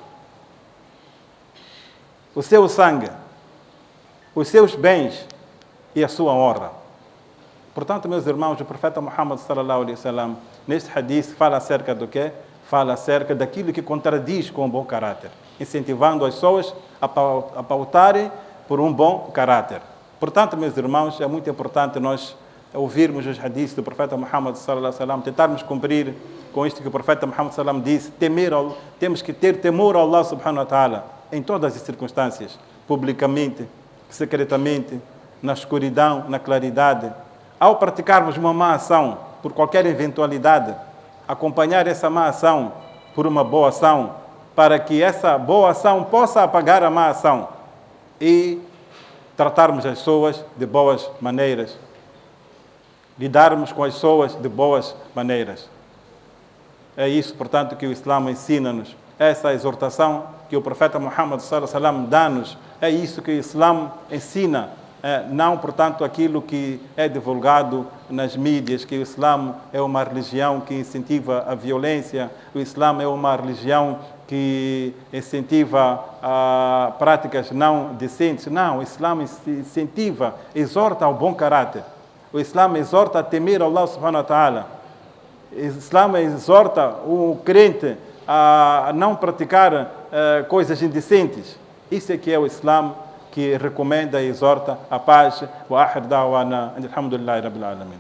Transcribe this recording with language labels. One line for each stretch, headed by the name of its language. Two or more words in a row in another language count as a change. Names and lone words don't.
Portuguese: O seu sangue, os seus bens e a sua honra. Portanto, meus irmãos, o profeta Muhammad
Arabic: صلى الله عليه وسلم
Portuguese: neste hadith fala acerca do quê? Fala acerca daquilo que contradiz com o bom caráter, incentivando as pessoas a pautarem por um bom caráter. Portanto, meus irmãos, é muito importante nós ouvirmos os hadiths do profeta Muhammad
Arabic: صلى الله عليه وسلم,
Portuguese: tentarmos cumprir com isto que o profeta Muhammad
Arabic: صلى الله عليه وسلم
Portuguese: disse: temos que ter temor a Allah
Arabic: سبحانه وتعالى
Portuguese: em todas as circunstâncias, publicamente, secretamente, na escuridão, na claridade. Ao praticarmos uma má ação, por qualquer eventualidade, acompanhar essa má ação por uma boa ação, para que essa boa ação possa apagar a má ação e tratarmos as pessoas de boas maneiras, lidarmos com as pessoas de boas maneiras. É isso, portanto, que o Islã ensina-nos. Essa exortação que o profeta Muhammad
Arabic: صلى الله عليه وسلم
Portuguese: dá-nos, é isso que o Islã ensina. Não, portanto, aquilo que é divulgado nas mídias, que o Islã é uma religião que incentiva a violência, o Islã é uma religião que incentiva práticas não decentes. Não, o Islã incentiva, exorta ao bom caráter. O Islã exorta a temer Allah
Arabic: سبحانه وتعالى.
Portuguese: O Islã exorta o crente a não praticar coisas indecentes. Isso é que é o Islã, que recomenda e exorta a paz.
Arabic: وآخر دعوانا الحمد لله رب العالمين.